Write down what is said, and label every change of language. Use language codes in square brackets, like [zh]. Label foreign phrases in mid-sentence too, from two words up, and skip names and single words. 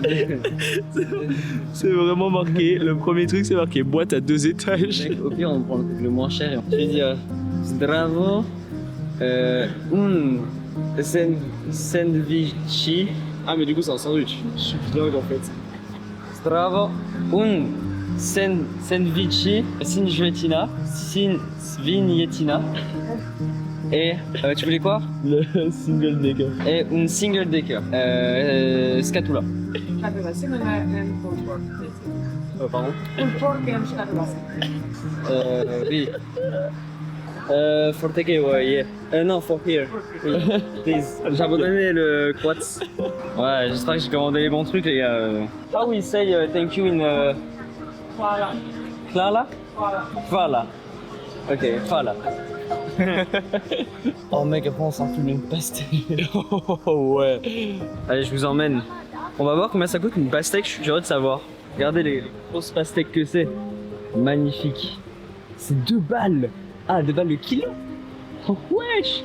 [fr] C'est vraiment marqué. Le premier truc c'est marqué boîte à 2 étages. Mec, au pire on prend le moins cher et on vais dire [sr] Zdravo sandwichi. [fr] Ah mais du coup c'est un sandwich. Je suis dingue en fait. [sr] Zdravo sandwichi svinjetina. [fr] Et tu voulais quoi? Le [en] single decker. [fr] Et une [en] single decker. [fr] Scatula. Pardon? Oui. [en] For takeaway, yeah. [fr] Non, [en] for here. Please. [fr] J'ai abandonné le quats. Ouais, j'espère que j'ai commandé les bons trucs, les gars. [en] How we say thank you in... [sr] Hvala. Hvala? Hvala. Ok, hvala. [fr] Oh mec, après on s'enfume une pastèque. Oh ouais. Allez, je vous emmène. On va voir combien ça coûte une pastèque, je suis curieux de savoir. Regardez les grosses pastèques que c'est. Magnifique. C'est 2 balles. Ah, 2 balles le kilo. Oh wesh.